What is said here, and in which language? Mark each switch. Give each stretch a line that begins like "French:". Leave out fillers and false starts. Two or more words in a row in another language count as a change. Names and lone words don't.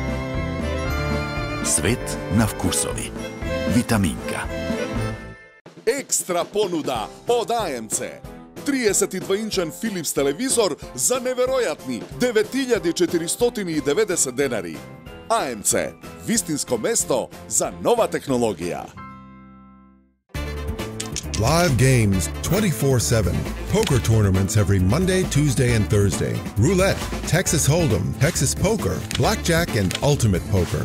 Macedonian: Свет на вкусови. Витаминка. Екстра понуда од АМЦ. 32-инчен Philips телевизор за неверојатни 9490 денари. АМЦ, вистинско место за нова технологија.
English: Live games 24/7. Poker tournaments every Monday, Tuesday, and Thursday. Roulette, Texas Hold'em, Texas Poker, Blackjack, and Ultimate Poker.